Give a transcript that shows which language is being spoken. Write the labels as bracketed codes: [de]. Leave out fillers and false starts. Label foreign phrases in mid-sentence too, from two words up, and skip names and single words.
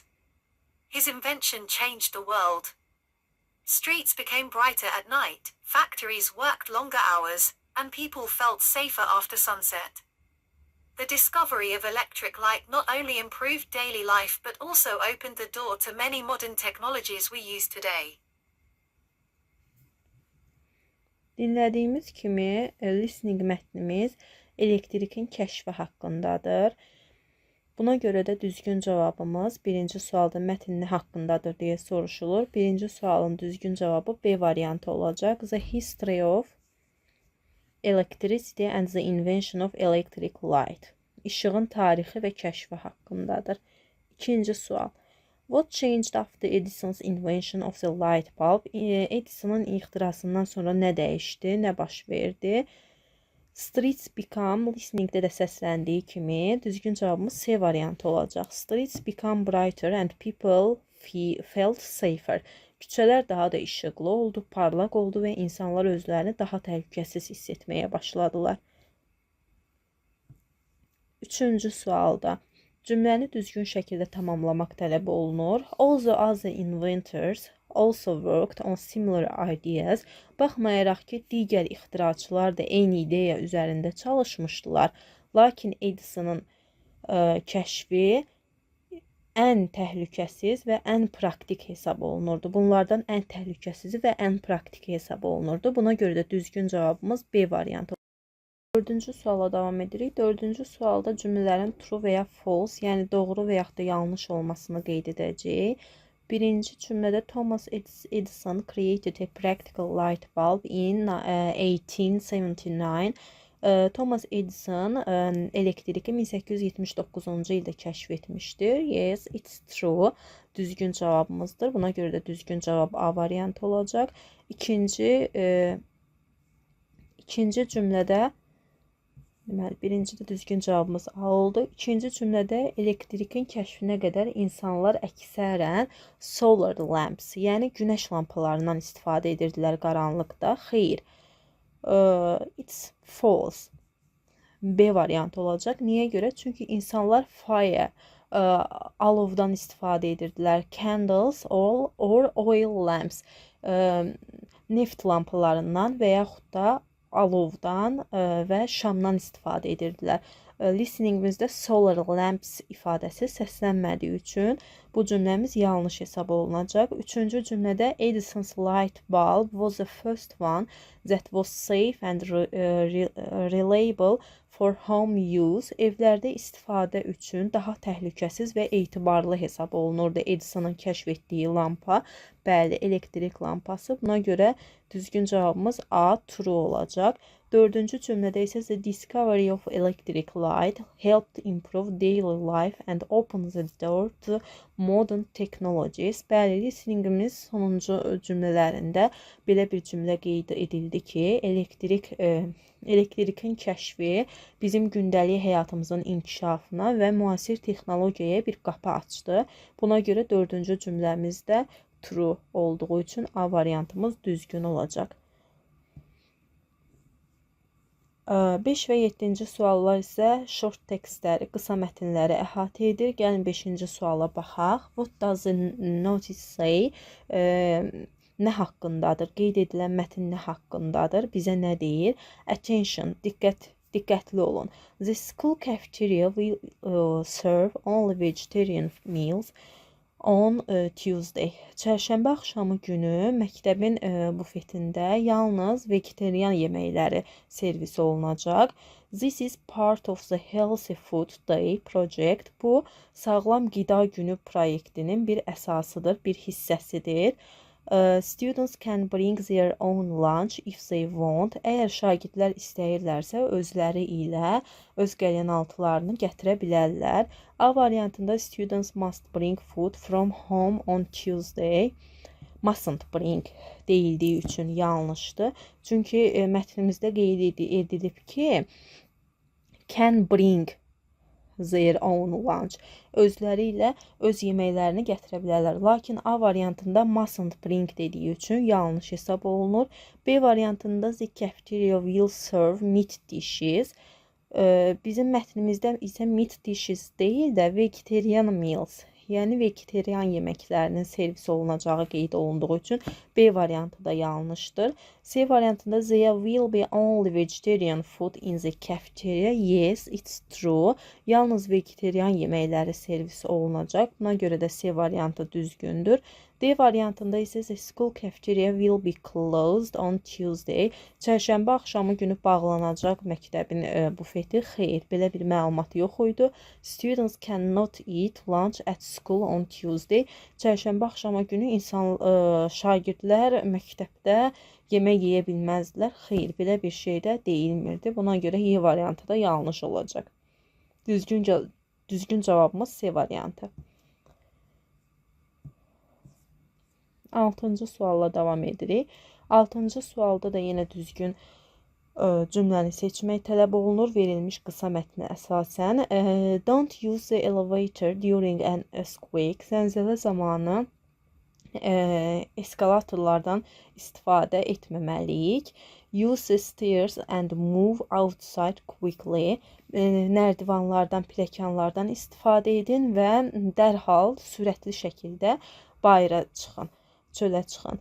[en] His invention changed the world. Streets became brighter at night, factories worked longer hours, and people felt safer after sunset. The discovery of electric light not only improved daily life but also opened the door to many modern technologies we use today. [az] Dinlədiyimiz kimi listening mətnimiz elektrikin kəşfi haqqındadır. Buna görə də düzgün cavabımız birinci sualda mətn nə haqqındadır deyə soruşulur. Birinci sualın düzgün cavabı B variantı olacaq. [en] The history of electricity and the invention of electric light. [az] İşığın tarixi və kəşfi haqqındadır. İkinci sual. [en] What changed after Edison's invention of the light bulb? [az] Edison'un ixtirasından sonra nə dəyişdi, nə baş verdi? [en] Streets become, [az] listeningdə də səsləndiyi kimi, düzgün cavabımız C variantı olacaq. [en] Streets become brighter and people felt safer. [az] Küçələr daha da işıqlı oldu, parlaq oldu və insanlar özlərini daha təhlükəsiz hiss etməyə başladılar. Üçüncü sualda cümləni düzgün şəkildə tamamlamaq tələb olunur. [en] Also, other inventors also worked on similar ideas. [az] Baxmayaraq ki, digər ixtiraçılar da eyni ideya üzərində çalışmışdılar. Lakin Edison'ın kəşfi ən təhlükəsiz və ən praktik hesab olunurdu. Bunlardan ən təhlükəsizi və ən praktik hesab olunurdu. Buna görə də düzgün cavabımız B variantı. Dördüncü suala davam edirik. Dördüncü sualda cümlələrin true və ya false, yəni doğru və yaxud da yanlış olmasını qeyd edəcəyik. Birinci cümlədə [en] Thomas Edison created a practical light bulb in 1879. [az] Thomas Edison elektriki 1879-cu ildə kəşf etmişdir. [en] Yes, it's true. [az] Düzgün cavabımızdır. Buna görə də düzgün cavab A variantı olacaq. İkinci cümlədə birincidə düzgün cavabımız A oldu. İkinci cümlədə elektrikin kəşfinə qədər insanlar əksərən [en] solar lamps, [az] yəni günəş lampalarından istifadə edirdilər qaranlıqda. [en] Xeyr, it's false. [az] B variantı olacaq. Niyə görə? Çünki insanlar fire, alovdan istifadə edirdilər. [en] Candles or oil lamps, [az] neft lampalarından və yaxud da alovdan və şamdan istifadə edirdilər. Listeningimizdə [en] solar lamps [az] ifadəsi səslənmədiyi üçün bu cümləmiz yanlış hesab olunacaq. Üçüncü cümlədə [en] Edison's light bulb was the first one that was safe and reliable for home use. [az] Evlərdə istifadə üçün daha təhlükəsiz və etibarlı hesab olunurdu Edison'un kəşf etdiyi lampa. Bəli, elektrik lampası. Buna görə düzgün cavabımız A, true olacaq. Dördüncü cümlədə isə [en] the discovery of electric light helped improve daily life and opened the door to modern technologies. [az] Bəli, listeningimiz sonuncu cümlələrində belə bir cümlə qeyd edildi ki, elektrikin kəşfi bizim gündəlik həyatımızın inkişafına və müasir texnologiyaya bir qapı açdı. Buna görə dördüncü cümləmizdə true olduğu üçün A variantımız düzgün olacaq. 5 və 7-ci suallar isə short tekstləri, qısa mətnləri əhatə edir. Gəlin 5-ci suala baxaq. [en] What does the notice say? [az] Nə haqqındadır? Qeyd edilən mətn nə haqqındadır? Bizə nə deyir? Attention, diqqətli olun. [en] The school cafeteria will serve only vegetarian meals on Tuesday. [az] Çərşənbə axşamı günü məktəbin bufetində yalnız vegetarian yeməkləri servis olunacaq. [en] This is part of the Healthy Food Day project. [az] Bu, sağlam qida günü proyektinin bir əsasıdır, bir hissəsidir. [en] Students can bring their own lunch if they want. [az] Əgər şagirdlər istəyirlərsə, özləri ilə öz qəlyənaltılarını gətirə bilərlər. A variantında [en] students must bring food from home on Tuesday. Mustn't bring [az] deyildiyi üçün yanlışdır. Çünki mətnimizdə qeyd edilib ki, [en] can bring their own lunch. [az] Özləri ilə öz yeməklərini gətirə bilərlər. Lakin A variantında [en] mustn't bring [az] dediyi üçün yanlış hesab olunur. B variantında [en] the cafeteria will serve meat dishes. [az] Bizim mətnimizdə isə [en] meat dishes [az] deyil də [en] vegetarian meals, [az] yəni vegetarian yeməklərinin servis olunacağı qeyd olunduğu üçün B variantı da yanlışdır. C variantında [en] there will be only vegetarian food in the cafeteria. Yes, it's true. [az] Yalnız vegetarian yeməkləri servis olunacaq. Buna görə də C variantı düzgündür. D variantında isə [en] the school cafeteria will be closed on Tuesday. [az] Çərşənbə axşamı günü bağlanacaq məktəbin bufeti. Xeyr, belə bir məlumat yox idi. [en] Students cannot eat lunch at school on Tuesday. [az] Çərşənbə axşamı günü şagirdlər məktəbdə yemək yeyə bilməzdilər. Xeyr, belə bir şey də deyilmirdi. Buna görə Y variantı da yanlış olacaq. Düzgün cavabımız C variantı. 6-cı sualla davam edirik. 6-cı sualda da yenə düzgün cümləni seçmək tələb olunur verilmiş qısa mətnə əsasən. [en] Don't use the elevator during an earthquake. [az] Zəlzələ zamanı eskalatorlardan istifadə etməməliyik. [en] Use the stairs and move outside quickly. [az] Nərdivanlardan, pilləkənlərdən istifadə edin və dərhal sürətli şəkildə bayıra çıxın, çölə çıxın.